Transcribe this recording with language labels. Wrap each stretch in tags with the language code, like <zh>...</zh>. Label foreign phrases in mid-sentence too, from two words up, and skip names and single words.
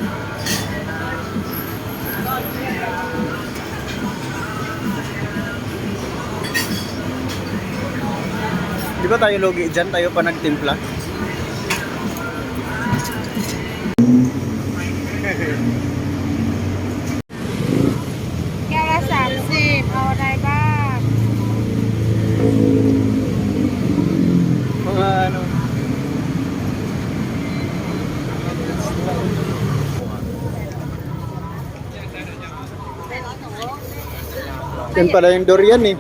<tl>Di ba tayo logi dyan? Tayo pa nagtimpla?</tl> <th>แก้วละ30เอาอะไรบ้าง</th> <tl>Mga ano. Yan pala yung durian eh.</tl>